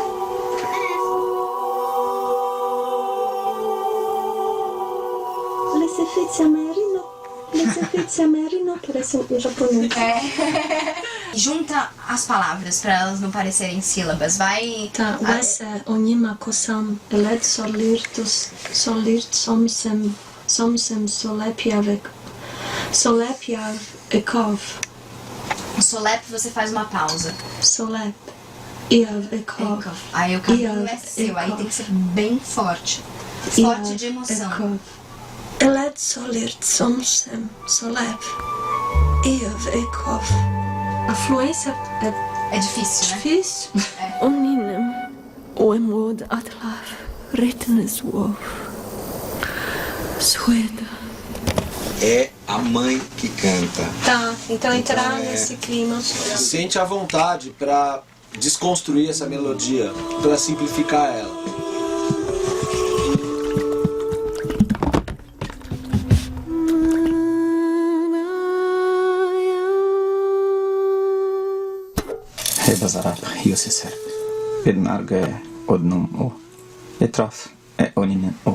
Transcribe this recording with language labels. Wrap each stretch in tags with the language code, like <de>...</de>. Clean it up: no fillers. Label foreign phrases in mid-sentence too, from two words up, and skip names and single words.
<pt>Pizza Marino, parece um japonês. Junta as palavras pra elas não parecerem sílabas. Vai. Tá, vese onima kosam elet solirtus solirt somsem solepiavek ekov. O solep você faz uma pausa. Solep iav ekov. Aí o caminho é seu, aí tem que ser bem forte. Forte de emoção. Elet solirt somsem solep iav ekov. A fluência é difícil, né? Difícil. Oninem oemod atlav ritneswov sueda. É a mãe que canta. Tá, então entrar nesse clima. Sente a vontade para desconstruir essa melodia, para simplificar ela. Bazarap, Yosser, Ednarga, Odnum, O, Etrof, Oninen, O.</pt>